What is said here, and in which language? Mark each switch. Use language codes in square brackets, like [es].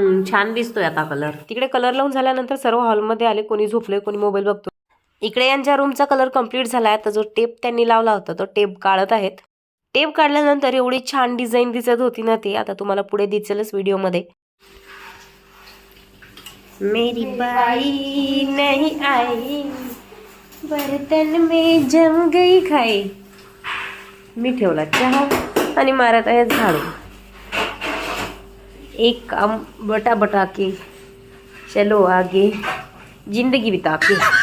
[mr] छान दिसतोय आता कलर. तिकडे कलर लावून झाल्यानंतर सर्व हॉलमध्ये आले. कोणी झोपले, कोणी मोबाईल बघतो. इकडे यांच्या रूमचा कलर कंप्लीट झाला आहे. तर जो टेप त्यांनी लावला होता तो टेप काढत आहेत. टेप काढल्यानंतर एवढी छान डिझाईन दिसत होती ना ती. आता तुम्हाला पुढे दिसेलच व्हिडिओमध्ये. [hi] मेरी बाई नहीं आई, बर्तन में जम गई खाई. [mr] मी ठेवला चहा आणि मारत आहे झाडू. [hi] एक काम बटा बटा के चलो आगे, जिंदगी बिता के.